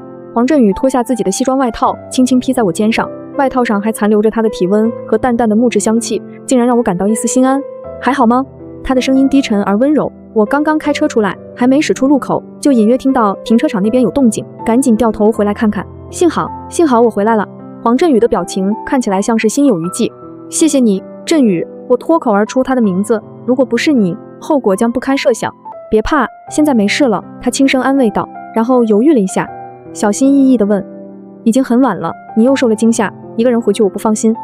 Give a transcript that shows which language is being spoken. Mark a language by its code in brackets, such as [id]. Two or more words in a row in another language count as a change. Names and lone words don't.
[zh] 黃振宇脫下自己的西裝外套，輕輕披在我肩上，外套上還殘留着他的體溫和淡淡的木質香氣，竟然讓我感到一絲心安。還好嗎？他的聲音低沉而溫柔。我剛剛開車出來，還沒駛出路口，就隱約聽到停車場那邊有動靜，趕緊掉頭回來看看。幸好我回來了。黃振宇的表情看起來像是心有餘悸。謝謝你，振宇。我脱口而出他的名字。如果不是你，後果将不堪設想。別怕，現在沒事了。他輕聲安慰道，然後猶豫了一下，小心翼翼地問：已經很晚了，你又受了驚嚇，一個人回去我不放心。